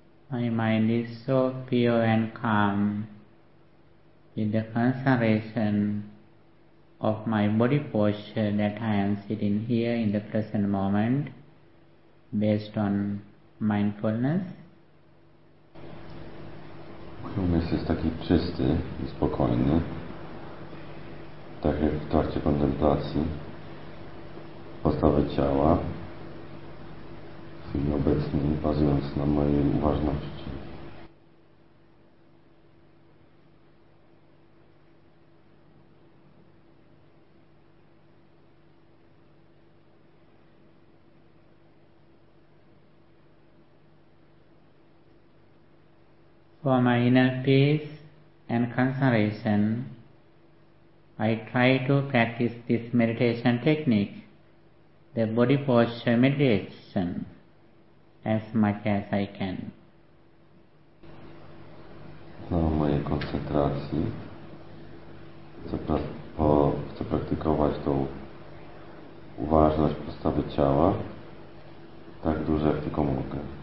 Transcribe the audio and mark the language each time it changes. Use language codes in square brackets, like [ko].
[en] My mind is so pure and calm with the concentration of my body posture that I am sitting here in the present moment based on mindfulness. [pl] Mój umysł jest taki czysty i spokojny, tak jak w trakcie kontemplacji postawy ciała w chwili obecnej, bazując na mojej uważności. [en] For my inner peace and concentration, I try to practice this meditation technique, the body posture meditation, as much as I can. [pl] Dla mojej koncentracji chcę praktykować tą uważność postawy ciała tak dużo, jak tylko mogę.